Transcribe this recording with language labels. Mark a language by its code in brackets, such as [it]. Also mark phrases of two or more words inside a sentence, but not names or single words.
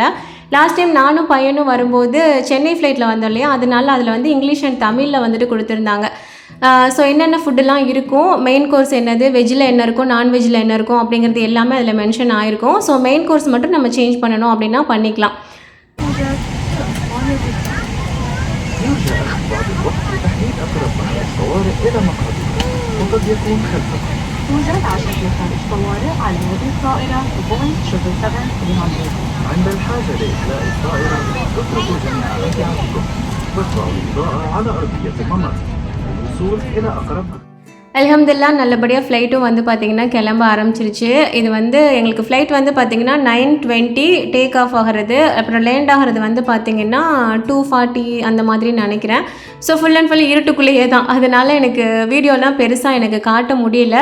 [ta] லாஸ்ட் டைம் நானும் பையனும் வரும்போது சென்னை ஃப்ளைட்டில் வந்தோம் இல்லையா, அதனால அதில் வந்து இங்கிலீஷ் அண்ட் தமிழில் வந்துட்டு கொடுத்துருந்தாங்க. ஸோ என்னென்ன ஃபுட்டுலாம் இருக்கும், [en] main course [ta] என்னது, வெஜ்ஜில் என்ன இருக்கும், நான்வெஜ்ஜில் என்ன இருக்கும் அப்படிங்கிறது எல்லாமே அதில் மென்ஷன் ஆகிருக்கும். ஸோ [en] main course [ta] மட்டும் நம்ம சேஞ்ச் பண்ணணும் அப்படின்னா பண்ணிக்கலாம். [ar] بعض الوقت لتحديد أقرب محل طوارئ إلى مقعدكم وقد يكون خلفكم. توجد عشرة مخارج طوارئ على يد الطائرة بوينغ 777-300. عند الحاجة لإخلاء الطائرة اتركوا جميع أمتعتكم وارفعوا الإضاءة على أرضية الممر للوصول إلى أقرب. [ta] அல்ஹம்துலில்லாஹ் நல்லபடியாக ஃப்ளைட்டும் வந்து பார்த்திங்கன்னா கிளம்ப ஆரம்பிச்சிருச்சு. இது வந்து எங்களுக்கு ஃப்ளைட் வந்து பார்த்திங்கன்னா 9:20 [en] take off [ta] ஆகிறது, அப்புறம் லேண்ட் ஆகிறது வந்து பார்த்திங்கன்னா 2:40 அந்த மாதிரி நினைக்கிறேன். ஸோ [en] full and full [ta] இருட்டுக்குள்ளேயே தான், அதனால் எனக்கு வீடியோலாம் பெருசாக எனக்கு காட்ட முடியல.